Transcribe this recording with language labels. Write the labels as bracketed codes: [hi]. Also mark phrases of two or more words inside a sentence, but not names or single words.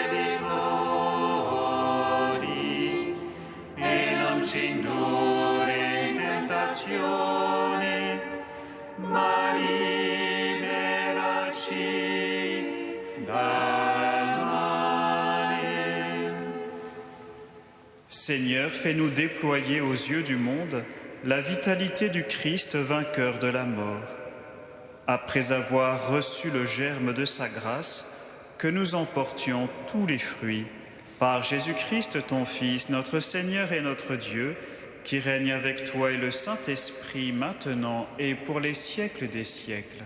[it] debitori, e non ci indurre in tentazione, ma liberaci dal male. [fr] Seigneur, fais-nous déployer aux yeux du monde la vitalité du Christ vainqueur de la mort. Après avoir reçu le germe de sa grâce, que nous en portions tous les fruits. Par Jésus-Christ, ton Fils, notre Seigneur et notre Dieu, qui règne avec toi et le Saint-Esprit maintenant et pour les siècles des siècles.